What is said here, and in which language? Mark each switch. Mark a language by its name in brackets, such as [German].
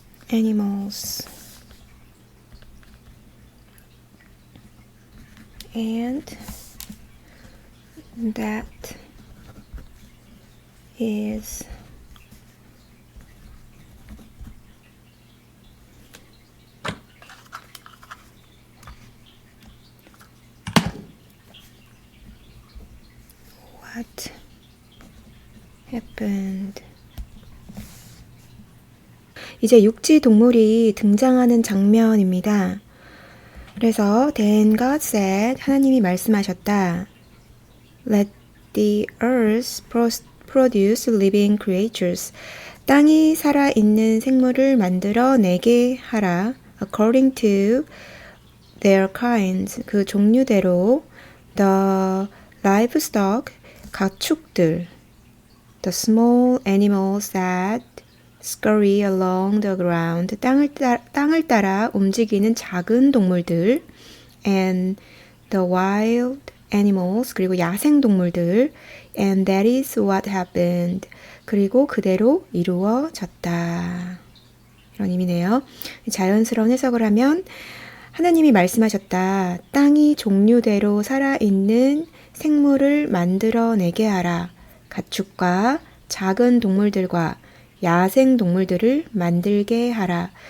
[English] animals and that is what happened. [Korean] 이제 육지 동물이 등장하는 장면입니다. 그래서 [English] Then God said, [Korean] 하나님이 말씀하셨다. [English] Let the earth produce living creatures. [Korean] 땅이 살아있는 생물을 만들어 내게 하라. [English] According to their kinds. [Korean] 그 종류대로 [English] the livestock. [Korean] 가축들. [English] The small animals that scurry along the ground. [Korean] 땅을 따라 움직이는 작은 동물들. [English] And the wild animals. [Korean] 그리고 야생 동물들. [English] And that is what happened. [Korean] 그리고 그대로 이루어졌다. 이런 의미네요. 자연스러운 해석을 하면 하나님이 말씀하셨다. 땅이 종류대로 살아있는 생물을 만들어내게 하라. 가축과 작은 동물들과 야생 동물들을 만들게 하라.